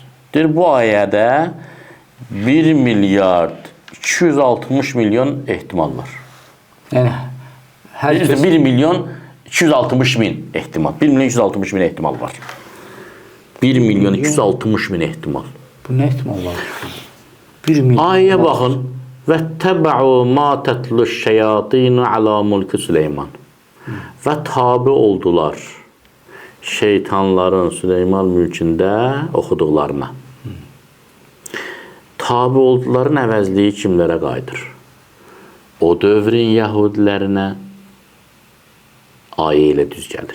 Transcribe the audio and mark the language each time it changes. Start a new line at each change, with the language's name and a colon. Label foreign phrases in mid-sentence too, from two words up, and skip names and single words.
Azerbaijani: Deyir, bu ayədə 1 milyard 260 milyon ehtimal var. Yəni, 1 milyon 260 min ehtimal. 1 milyon 260 min ehtimal var. 1 milyon 260 min ehtimal. Bu nə ehtimal var? 1 milyon. Ayəyə baxın.
Arabic: وَاتَّبَعُوا مَا تَتْلُ الشَّيَاطِينُ عَلَى مُلْكِ Süleyman.
Azerbaijani: Və tabi oldular şeytanların Süleyman mülkündə oxuduqlarına. Tabi olduların əvəzliyi kimlərə qayıdır? O dövrün yəhudilərinə ayə ilə düz gəlir.